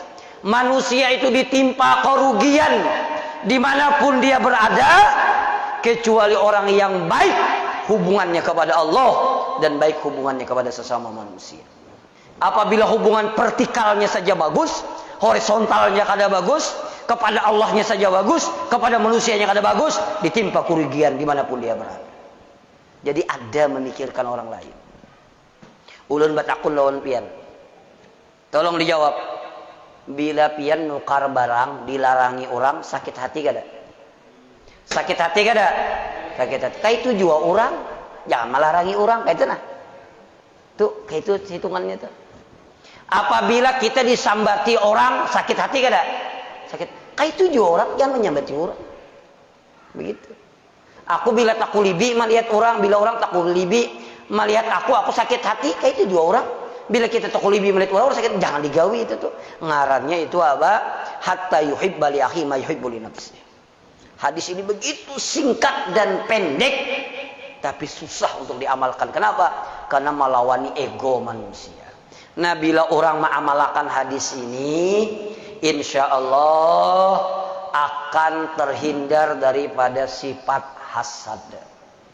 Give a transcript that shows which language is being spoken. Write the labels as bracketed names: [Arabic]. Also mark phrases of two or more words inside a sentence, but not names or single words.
[Indonesian] Manusia itu ditimpa kerugian dimanapun dia berada, kecuali orang yang baik hubungannya kepada Allah dan baik hubungannya kepada sesama manusia. Apabila hubungan vertikalnya saja bagus, horizontalnya kada bagus, kepada Allahnya saja bagus, kepada manusianya kada bagus, ditimpa kerugian dimanapun dia berada. Jadi ada memikirkan orang lain. [Banjar] Ulun batakun lawan pian. [Indonesian] Tolong dijawab. [Banjar] Bila pian nukar barang dilarangi orang, sakit hati kada? Sakit hati kada? Sakit hati. Kayak itu juga orang, jangan melarangi orang, kayak itu nah. Tuh, kayak itu hitungannya tuh. Apabila kita disambati orang, sakit hati kada? [Indonesian] Sakit. [Banjar] Kayak itu juga orang, jangan menyambati orang. [Indonesian] Begitu. [Banjar] Aku bila takulibi melihat orang, bila orang takulibi melihat aku sakit hati, kayak itu juga orang. Bila kita takulibi melihat orang sakit, jangan digawi itu tuh. Ngarannya itu apa? [Arabic] حتى يحب لأخي ما يحب لنفسه. [Indonesian] Hadis ini begitu singkat dan pendek, tapi susah untuk diamalkan. Kenapa? Karena melawani ego manusia. Nah, bila orang mengamalkan hadis ini, [Arabic] إن شاء الله [Indonesian] akan terhindar daripada sifat hasad.